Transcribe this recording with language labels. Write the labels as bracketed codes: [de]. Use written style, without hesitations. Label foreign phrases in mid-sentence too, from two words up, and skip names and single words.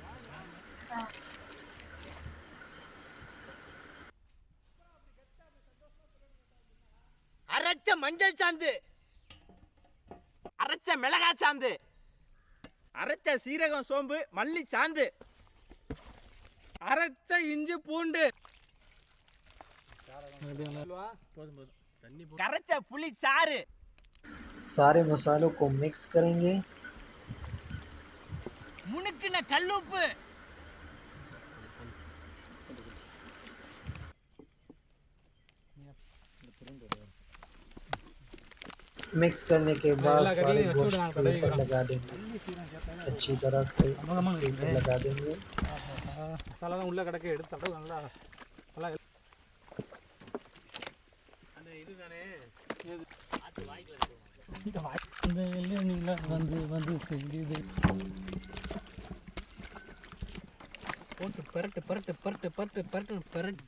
[ta] அரைச்ச மஞ்சள் சாந்து, அரைச்ச மிளகாய் சாந்து, அரைச்ச சீரகம் சோம்பு மல்லி சாந்து, அரைச்ச இஞ்சி பூண்டு, கரைச்ச புளி சாறு. [hi] सारे मसालों को मिक्स करेंगे। [ta] முனுக்குன கல்லுப்பு, [hi] मिक्स करने के बाद सारे गोश्त के ऊपर लगा देंगे। अच्छी तरह से इसके ऊपर लगा देंगे। [ta] மசாலா தான் உள்ள கிடக்க எடுத்து தடவை நல்லா நல்லா அந்த இதுதானே இந்த எல்லையில வந்து வந்து போட்டு பரட்டு பரட்டு பரட்டு பரட்டு பரட்டு பரட்டு.